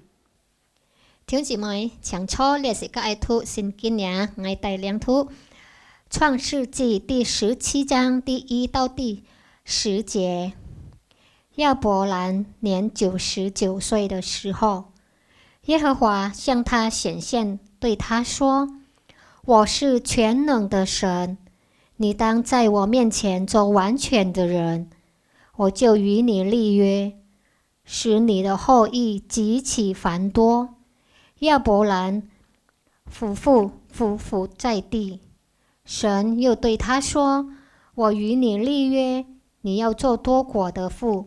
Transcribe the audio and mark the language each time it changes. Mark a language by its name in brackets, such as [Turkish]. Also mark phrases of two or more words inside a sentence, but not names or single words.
[Chinese] 弟兄姊妹，請初列是個愛讀聖經呀，我帶領讀創世記第17章第1到第10節。亞伯蘭年99歲的時候，耶和華向他顯現，對他說：我是全能的神，你當在我面前做完全的人，我就與你立約，使你的後裔極其繁多。亞伯蘭俯伏在地， 神又对他说：“我与你立约，你要做多国的父。